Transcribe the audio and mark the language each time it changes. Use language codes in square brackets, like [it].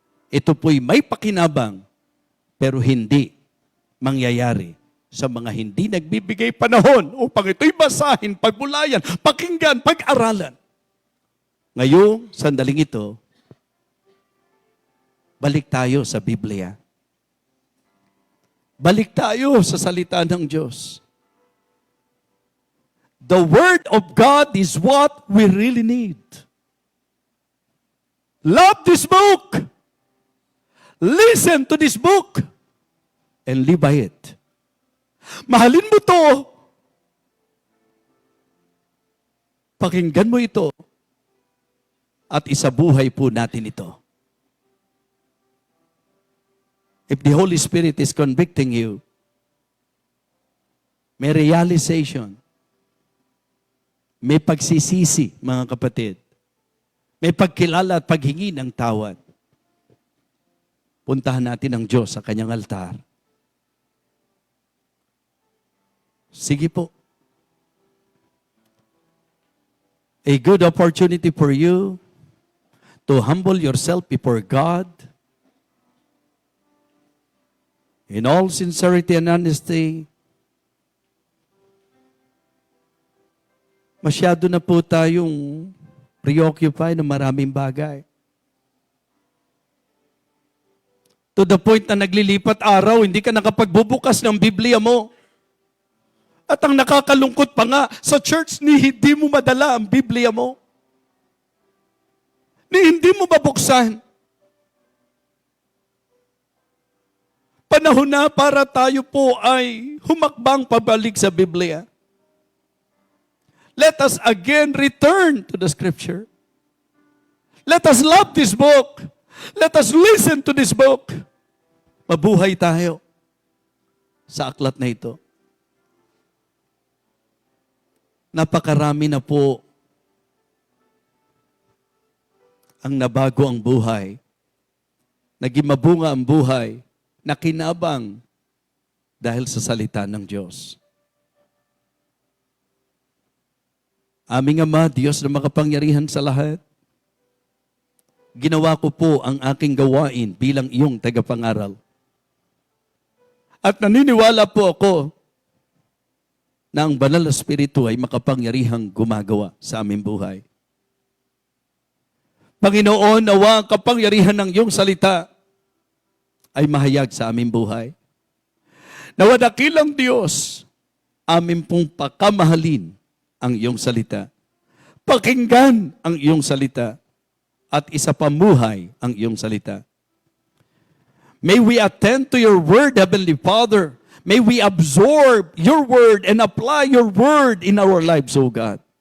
[tl] Ito po'y may pakinabang, pero hindi mangyayari sa mga hindi nagbibigay panahon upang ito'y basahin, pagbulayan, pakinggan, pag-aralan. Ngayong sandaling ito, balik tayo sa Biblia. Balik tayo sa salita ng Diyos. [en] The Word of God is what we really need. Love this book. Listen to this book. And live by it. [tl] Mahalin mo to. Pakinggan mo ito. At isabuhay po natin ito. [en] If the Holy Spirit is convicting you, [tl] may realization, may pagsisisi, mga kapatid, may pagkilala at paghingi ng tawad. Puntahan natin ang Diyos sa kanyang altar. Sige po. [en] A good opportunity for you to humble yourself before God in all sincerity and honesty. [tl] Masyado na po tayong preoccupied ng maraming bagay. [en] To the point [tl] na naglilipat araw, hindi ka nakapagbubukas ng Biblia mo. At ang nakakalungkot pa nga, sa church ni hindi mo madala ang Biblia mo. Ni hindi mo babuksan. Panahon na para tayo po ay humakbang pabalik sa Biblia. [en] Let us again return to the Scripture. Let us love this book. Let us listen to this book. [tl] Mabuhay tayo sa aklat na ito. Napakarami na po ang nabago ang buhay. Naging mabunga ang buhay. Nakinabang dahil sa salita ng Diyos. Aming Ama, Diyos na makapangyarihan sa lahat, ginawa ko po ang aking gawain bilang iyong tagapangaral. At naniniwala po ako na ang Banal na Espiritu ay makapangyarihang gumagawa sa aming buhay. Panginoon, nawa ang kapangyarihan ng iyong salita ay mahayag sa aming buhay. Nawa dakilang Diyos, amin pong pakamahalin ang iyong salita. Pakinggan ang iyong salita at isapamuhay ang iyong salita. [en] May we attend to your word, Heavenly Father. May we absorb your word and apply your word in our lives, O God.